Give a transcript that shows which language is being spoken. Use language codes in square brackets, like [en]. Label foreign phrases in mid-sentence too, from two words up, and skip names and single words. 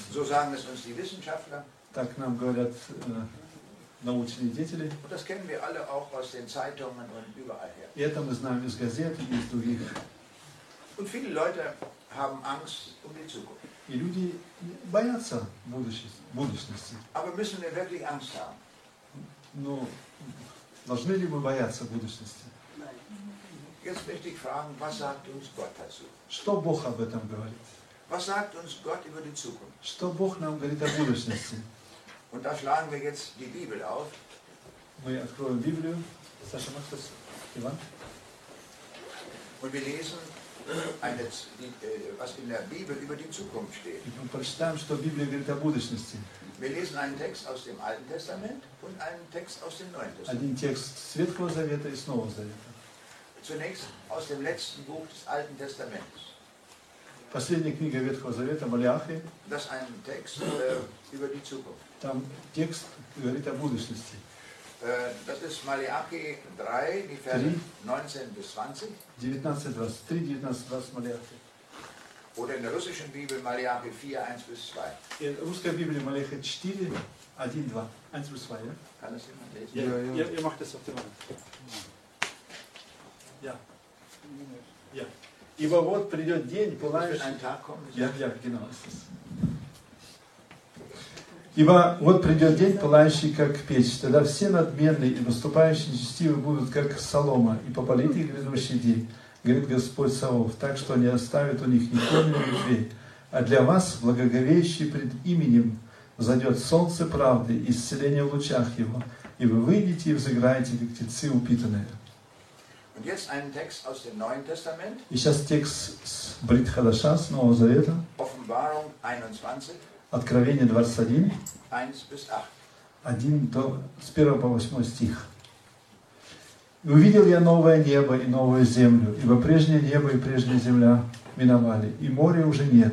[de] So sagen es uns die Wissenschaftler. [ru] Так нам говорят научные деятели. [de] Und das kennen wir alle auch aus den Zeitungen und überall her. [ru] И это мы знаем из газет и из других [de] Und viele Leute haben Angst um die Zukunft. [ru] И люди боятся будущности. [de] Aber müssen wir wirklich Angst haben? [ru] Но должны ли мы бояться будущности? [de] Jetzt möchte ich fragen, was sagt uns Gott dazu? [ru] Что Бог об этом говорит? [de] Was sagt uns Gott über die Zukunft? [ru] Что Бог нам говорит о будущности? [de] Und da schlagen wir jetzt die Bibel auf. [ru] Мы откроем Библию. Саша, мог das? Иван? [de] Und wir lesen, was in der Bibel über die Zukunft steht. [ru] И мы прочитаем, что Библия говорит о будущности. [de] Wir lesen einen Text aus dem Alten Testament und einen Text aus dem Neuen Testament. [ru] Один текст с Ветхого Завета и с Нового Завета. [de] Zunächst aus dem letzten Buch des Alten Testaments. [ru] Последняя книга Ветхого Завета, Малиахи. [de] Das ist ein Text über die Zukunft. [ru] Там текст говорит о будущности. [de] Das ist Malachi 3, die Verse 19 bis 20. [ru] 19, 23, 19, 20 Малиахи. [de] Oder in der russischen Bibel Malachi 4, 1 bis 2. [ru] И русская Библия Малиахи 4, 1, 2. [de] 1 bis 2, ja? Kann das jemand lesen? Ja, ihr macht das auf dem Mann. Ja. Ja. [ru] Ибо вот придет день, пылающий... [de] genau ist es. [ru] Ибо вот придет день, пылающий, как печь. Тогда все надменные и выступающие нечестивые будут, как солома, и попалит их грядущий день, говорит Господь Саваоф, так что не оставит у них ни корня, ни ветвей. А для вас, благоговеющий пред именем, взойдет солнце правды и исцеление в лучах его, и вы выйдете и взыграете, как птицы упитанные. [de] Und jetzt einen Text aus dem Neuen Testament. [ru] И сейчас текст с [he] ברית חדשה, [ru] с Нового Завета. [de] Offenbarung 21. [ru] Откровение 21. [de] 1 bis 8. [ru] 1 с 1 по 8 стих. «И увидел я новое небо и новую землю, ибо прежнее небо и прежняя земля миновали, и моря уже нет.